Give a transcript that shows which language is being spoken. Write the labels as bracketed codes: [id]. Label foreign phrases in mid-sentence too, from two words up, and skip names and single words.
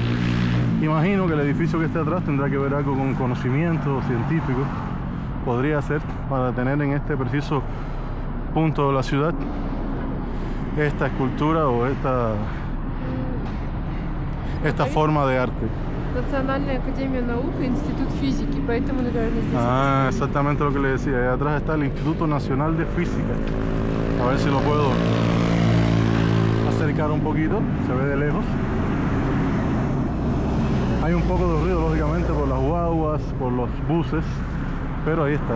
[es] Imagino que el edificio que está atrás tendrá que ver algo con conocimiento científico. Podría ser, para tener en este preciso punto de la ciudad esta escultura o esta forma de arte. [ru] Национальная академия наук и институт физики, поэтому, наверное, здесь... [es] Ah, exactamente lo que le decía. Ahí atrás está el Instituto Nacional de Física. A ver si lo puedo acercar un poquito. Se ve de lejos. Hay un poco de ruido, lógicamente, por las guaguas, por los buses, pero ahí está.